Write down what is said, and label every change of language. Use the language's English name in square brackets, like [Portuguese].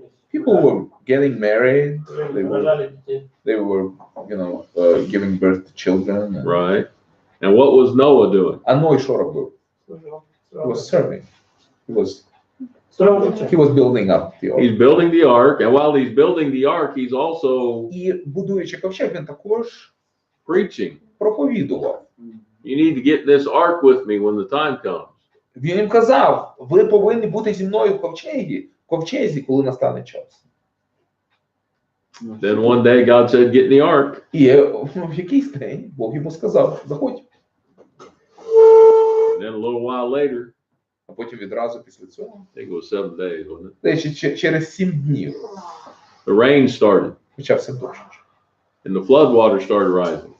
[English] People were getting married. They were, giving birth to children. Right. And what was Noah doing? [Ukrainian] А Ной що робив? [English] He was serving. He was building up the ark. He's building the ark, and while he's building the ark, he's also [Ukrainian] І будуючи ковчег, він також [English] preaching. [Ukrainian] проповідував. [English] You need to get this ark with me when the time comes. [Ukrainian] Він їм казав, ви повинні бути зі мною в ковчезі, коли настане час. [English] Then one day God said, get in the ark. [Ukrainian] І в якийсь день Бог йому сказав, заходь. [English] And then a little while later, [Ukrainian] А потім відразу після цього, [English] I think it was 7 days, wasn't it? [Ukrainian] через 7 днів [English] The rain started, [Ukrainian] почався дощ. [English] and the flood water started rising.